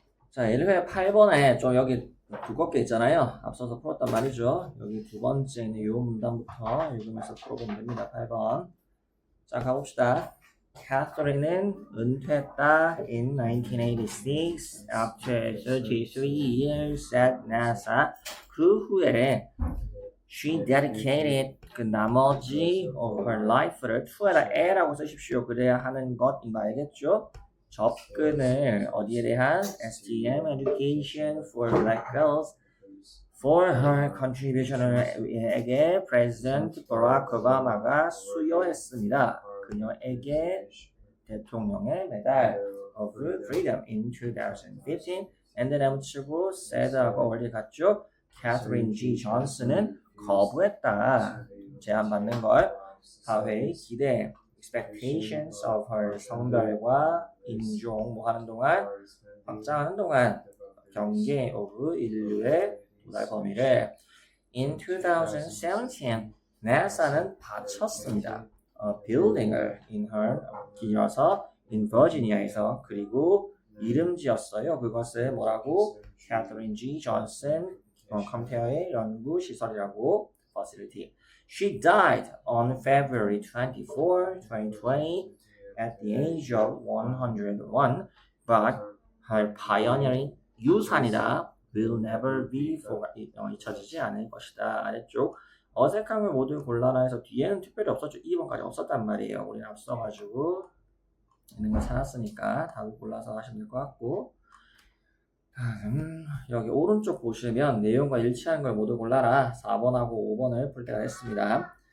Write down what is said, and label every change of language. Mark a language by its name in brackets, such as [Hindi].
[Korean] 자, 예를 들어 8번에 좀 여기 두껍게 있잖아요. 앞서서 풀었단 말이죠. 여기 두 번째 있는 이 문단부터 읽으면서 풀어보면 됩니다. 8번. 자, 가봅시다. [English] Catherine은 [Korean] 은퇴했다 [English] in 1986 after 33 years at NASA. [Korean] 그 후에 [English] she dedicated [Korean] 그 나머지 [English] of her life [Korean] 를 to에다 a라고 쓰십시오. 그래야 하는 것인 거 알겠죠? [English] 접근을 [Korean] 어디에 대한 [English] STEM education for black girls for her contribution에게 President Barack Obama가 수여했습니다. [Korean] 그녀에게 대통령의 메달 [English] of freedom in 2015 and then [Korean] 붙이고 said하고 어디 갔죠? Catherine G. Johnson은 거부했다. 제안받는 걸 사회의 기대 expectations [English] of her [Korean] 성별과 인종 뭐 하는 동안 확장하는 동안 경계 of 인류의 도달 범위를 in 2017 NASA는 바쳤습니다. building을 in her 기어서 in Virginia에서 그리고 이름 지었어요. 그것을 뭐라고? Catherine G. Johnson 컴퓨터의 연구 시설이라고 facility. [English] She died on February 24, 2020 at the age of 101, but her pioneering [Korean] 유산이다 [English] will never be forgotten. [Korean] 잊혀지지 않을 것이다. 아래쪽 어색한 걸 모두 골라라 해서 뒤에는 특별히 없었죠. 2번까지 없었단 말이에요. 우리는 앞서가지고 있는 걸 찾았으니까 답을 골라서 하시면 될 것 같고 여기 오른쪽 보시면 내용과 일치하는 걸 모두 골라라 4번하고 5번을 풀 때가 됐습니다.